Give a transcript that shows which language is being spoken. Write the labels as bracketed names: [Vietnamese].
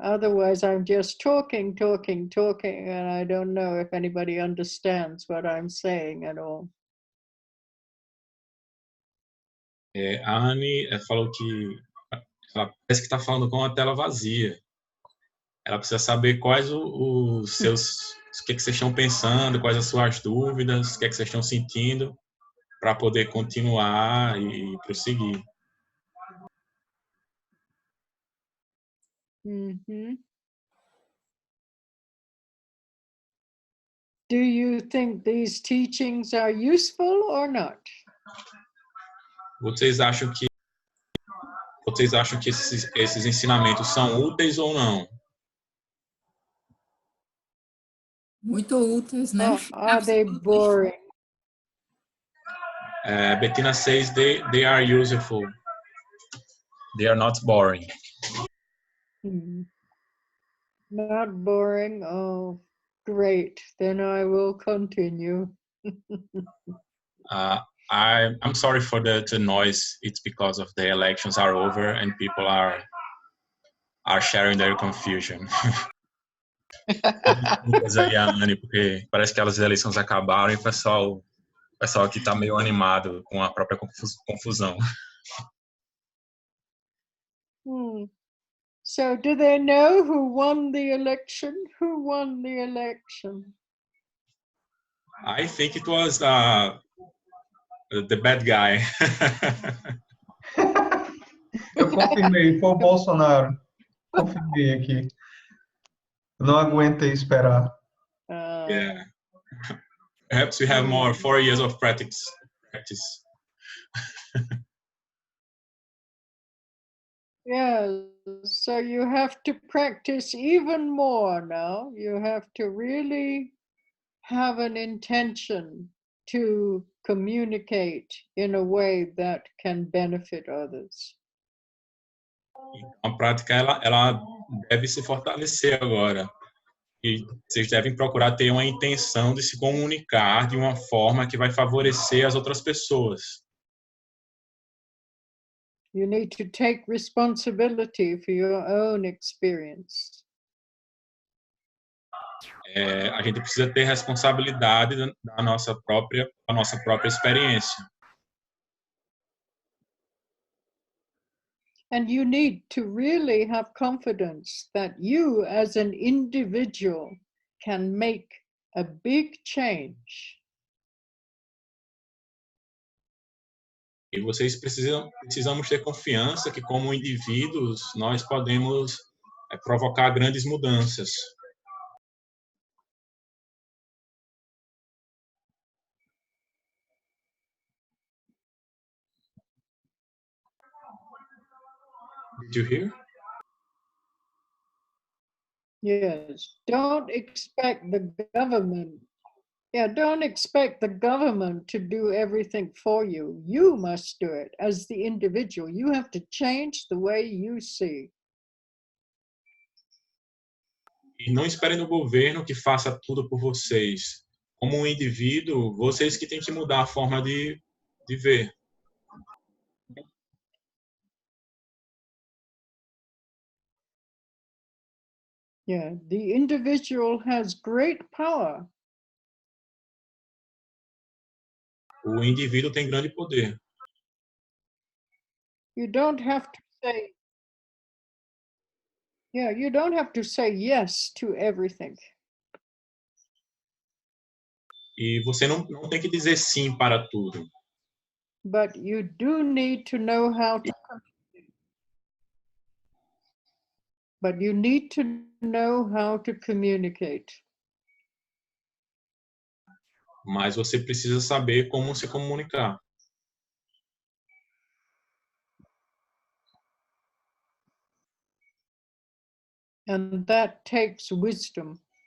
[English] Otherwise, I'm just talking, and I don't know if anybody understands what I'm saying at all. [Portuguese] A Anne falou que ela parece que está falando com a tela vazia. Ela precisa saber quais os que vocês estão pensando, quais as suas dúvidas, o que vocês estão sentindo, para poder continuar e prosseguir. Mm-hmm. [English] Do you think these teachings are useful or not? [Portuguese] Vocês acham que esses ensinamentos são úteis ou não? Muito úteis, né? [English] Or are they boring? Bettina says they are useful. They are not boring. Not boring? Oh, great. Then I will continue. I'm sorry for the noise. It's because of the elections are over and people are sharing their confusion. [Portuguese] Desculpas aí, Anne, porque parece que as eleições acabaram e o pessoal aqui está meio animado com a própria confusão. [English] So do they know who won the election? Who won the election? I think it was the bad guy. [Portuguese] Eu confirmei, foi o Bolsonaro. Confirmei aqui. Não aguentei esperar. [English] Yeah. Perhaps we have more 4 years of practice. Yeah, so you have to practice even more now. You have to really have an intention to communicate in a way that can benefit others. [Portuguese] A prática ela deve se fortalecer agora. E vocês devem procurar ter uma intenção de se comunicar de uma forma que vai favorecer as outras pessoas. [English] You need to take responsibility for your own experience. [Portuguese] A gente precisa ter responsabilidade da nossa própria experiência. [English] And you need to really have confidence that you as an individual can make a big change. [Portuguese] E vocês precisamos ter confiança que, como indivíduos, nós podemos provocar grandes mudanças. [English] Did you hear? Yes, don't expect the government. Yeah, don't expect the government to do everything for you. You must do it as the individual. You have to change the way you see. [Portuguese] E não esperem no governo que faça tudo por vocês. Como um indivíduo, vocês que têm que mudar a forma de ver. [English] Yeah, the individual has great power. [Portuguese] O indivíduo tem grande poder. [English] You don't have to say, yeah, you don't have to say yes to everything. [Portuguese] E você não tem que dizer sim para tudo. [English] But you do need to know how to communicate. But you need to know how to communicate. [Portuguese] Mas você precisa saber como se comunicar. [English] And that takes wisdom.